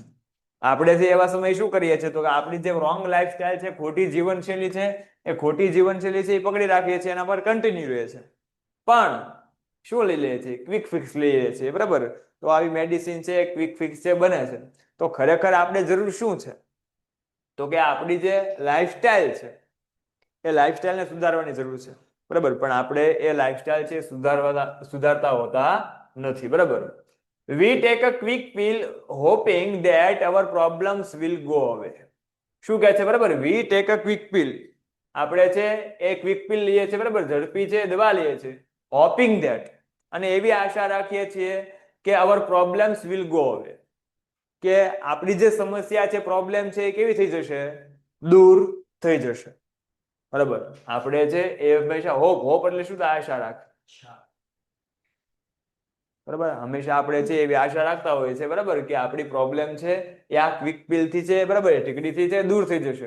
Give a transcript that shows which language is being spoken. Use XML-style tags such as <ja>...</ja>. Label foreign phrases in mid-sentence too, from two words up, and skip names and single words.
<gu>આપણે જે એવા સમય શું કરીએ છીએ તો કે આપણી જે</gu> <en>wrong lifestyle</en> <gu>છે, ખોટી જીવનશૈલી છે, એ ખોટી જીવનશૈલી છે એ પકડી રાખીએ છીએ, એના પર કન્ટિન્યુ રહે છે, પણ શું લઈ લે છે</gu> <en>quick fix</en> <gu>લઈ લે છે બરાબર. તો આવી મેડિસિન છે</gu> <en>quick fix</en> <gu>છે બને છે. તો ખરેખર આપણે જરૂર શું છે તો કે આપણી જે લાઈફસ્ટાઈલ છે એ લાઈફસ્ટાઈલને સુધારવાની જરૂર છે બરાબર, પણ આપણે એ લાઈફસ્ટાઈલ છે સુધારતા હોતા નથી બરાબર.</gu> <en>We take a quick pill hoping that our problems will go away.</en> <gu>શું કહે છે બરાબર,</gu> <en>we take a quick pill,</en> <gu>આપણે છે એ</gu> <en>quick pill</en> <gu>લઈએ છીએ બરાબર, ઝડપી છે દવા લઈએ છીએ,</gu> <en>hoping that,</en> <gu>અને એવી આશા રાખીએ છીએ કે</gu> <en>our problems will go away,</en> <gu>કે આપણી જે સમસ્યા છે પ્રોબ્લેમ છે એ કેવી થઈ જશે, દૂર થઈ જશે બરાબર. આપણે છે એ હંમેશા હોપ એટલે શું થાય, આશા રાખ બરાબર. હંમેશા આપણે છે એવી આશા રાખતા હોય છે બરાબર કે આપણી પ્રોબ્લેમ છે એ આ</gu> <en>quick pill</en> <gu>થી છે બરાબર ટીકડીથી છે દૂર થઈ જશે.</gu>